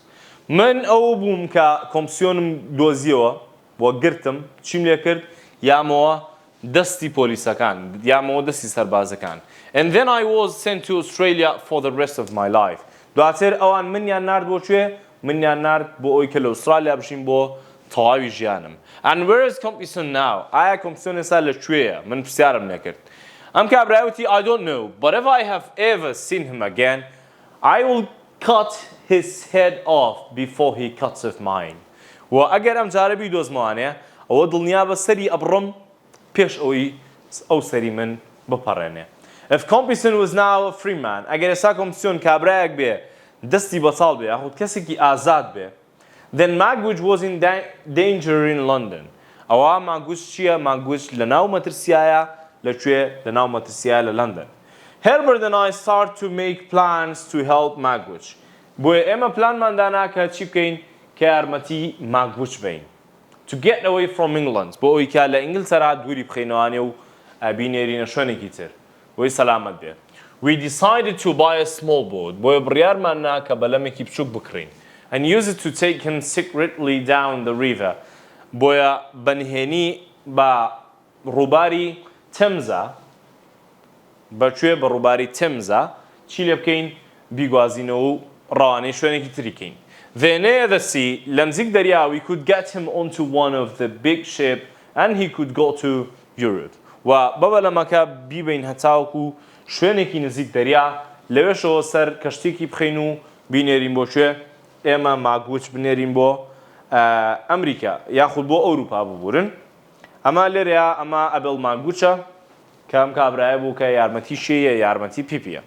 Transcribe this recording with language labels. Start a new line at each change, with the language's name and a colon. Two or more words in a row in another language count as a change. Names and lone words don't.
Central Kurdish: من ئەو بووم کە کۆمپیسیۆنم دۆزیەوە بۆ گرتم چیم لێ کرد؟ یامەوە دەستی پۆلیسەکان یامەوە دەستی سەربازەکان.
English: And then I was sent to Australia for the rest of my life.
Central Kurdish: دواتر ئەوان منیان نارد بۆ کوێ؟ منیان نارد بۆ ئەوی کە لە ئوسترالیا بشین بۆ تەواوی ژیانم.
English: And where is Compison now?
Central Kurdish: ئایا کۆمپیسیۆن ئێستا لەکوێیە؟ من پرسیارم لێ کرد. ئەم کابرایوتی
English: I don't know, but if I have ever seen him again, I will cut his head off before he cuts off mine.
Central Kurdish: و ئەگەر ئەم جارە بیدۆزمەوانێ ئەوە دڵنیا بە سەری ئەبڕم پێش ئەوەی ئەو سەری من بپەڕێنێ.
English: If Compeyson was now a free man,
Central Kurdish: ئەگەر ئێستا کۆمپیسیۆن کابرایەک بێ دەستی بەچاڵ بێ یاخود کەسێکی ئازاد بێ،
English: then Magwitch was in danger in London.
Central Kurdish: ئەوە ماگوچ چییە؟ ماگوچ لە ناو مەترسیایە لەکوێ؟ لە ناو مەترسیایە لە لەندەن.
English: Herbert and I start to make plans to help Magwitch.
Central Kurdish: بۆیە ئێمە پلانماندانا کە چی بکەین؟ کە یارمەتی ماگوچ بین.
English: To get away from England.
Central Kurdish: بۆ ئەوی کە لە ئینگلتەرا دووری بخەینەوانێ و بینێرینە شوێنێکی تر. بۆی سەلامەت بێ.
English: We decided to buy a small boat.
Central Kurdish: بۆیە بڕیارمان نا کە بەلەمێکی بچووک بکڕین. And use it to take him secretly down the river. بۆیە بەنهێنی بە ڕووباری تەمزە بەکوێ بە ڕووباری تەمزە چی لێ بکەین؟ بیگوازینەوە و ڕەوانەی شوێنێکی تریکەین.
English: Then near the sea,
Central Kurdish: لە نزیک دەریا
English: we could get him onto one of the big ship and he could go to Europe.
Central Kurdish: و بەبە لەمەکە بیبین هەتاوکو شوێنێکی نزیک دەریا لەوێشەوە سەر کەشتێکی بخەین و بینێرین بۆ کوێ؟ ئێمە ماگوچ بنێرین بۆ ئەمریکا یاخود بۆ ئەوروپا ببورن. ئەمە لێرەیە ئەمە ئەبێڵ ماگوچە کە ئەم کابرایە بوو کە یارمەتی شێیە یارمەتی پیپیە.